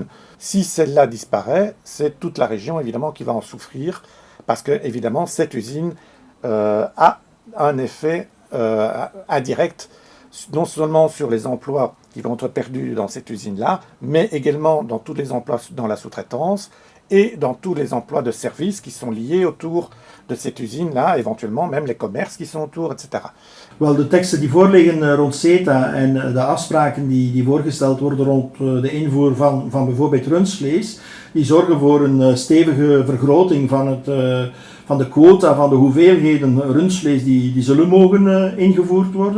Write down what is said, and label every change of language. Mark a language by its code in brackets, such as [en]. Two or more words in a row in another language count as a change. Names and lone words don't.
[fr] Si celle-là disparaît, c'est toute la région évidemment qui va en souffrir, parce que évidemment cette usine a un effet indirect non seulement sur les emplois qui vont être perdus dans cette usine-là, mais également dans tous les emplois dans la sous-traitance et dans tous les emplois de services qui sont liés autour de cette usine-là, éventuellement même les commerces qui sont autour, etc. [nl] Wel, de teksten die voorliggen rond CETA en de afspraken die voorgesteld worden rond de invoer van bijvoorbeeld rundvlees, die zorgen voor een stevige vergroting van de quota, van de hoeveelheden rundvlees die zullen mogen ingevoerd worden.